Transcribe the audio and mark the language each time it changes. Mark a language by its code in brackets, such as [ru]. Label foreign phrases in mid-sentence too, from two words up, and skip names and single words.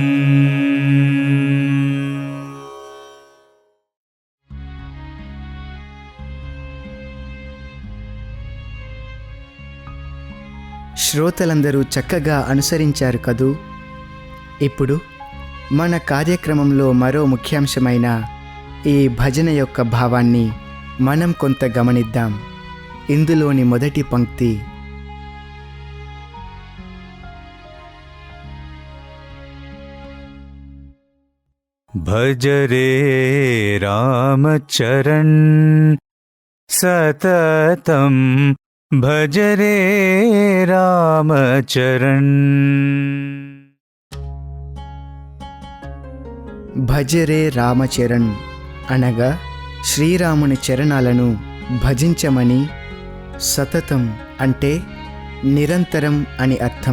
[te] శ్రోతలందరూ చక్కగా అనుసరించారు కదూ. ఇప్పుడు మన కార్యక్రమంలో మరో ముఖ్యాంశమైన ఈ భజన యొక్క భావాన్ని మనం కొంత గమనిద్దాం. ఇందులోని మొదటి పంక్తి [sa] भज रे रामचरण सततं भज रे रामचरण భజరే రామచరణ్ [te] అనగా శ్రీరాముని చరణాలను భజించమని, సతతం అంటే నిరంతరం అని అర్థం.